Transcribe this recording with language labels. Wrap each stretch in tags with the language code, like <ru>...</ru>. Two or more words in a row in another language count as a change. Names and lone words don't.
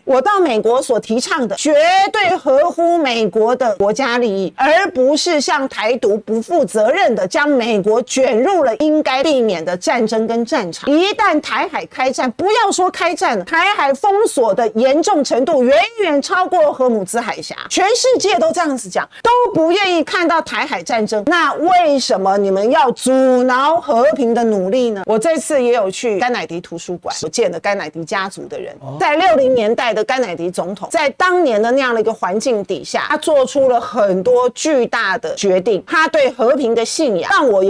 <zh>我到美國所提倡的絕對合乎美國的國家利益，而不是向台獨不負責任的將美國捲入了應該避免的戰爭跟戰場。一旦台海開戰，不要說開戰了，台海封鎖的嚴重程度遠遠超過荷姆茲海峽，全世界都這樣子講，都不願意看到台海戰爭，那為什麼你們要阻撓和平的努力呢？我這次也有去甘乃迪圖書館，我見了甘乃迪家族的人，在60年代的甘乃迪总統，在當年的那樣的一個環境底下，他做出了很多巨大的決定，他對和平的信仰讓我也</zh>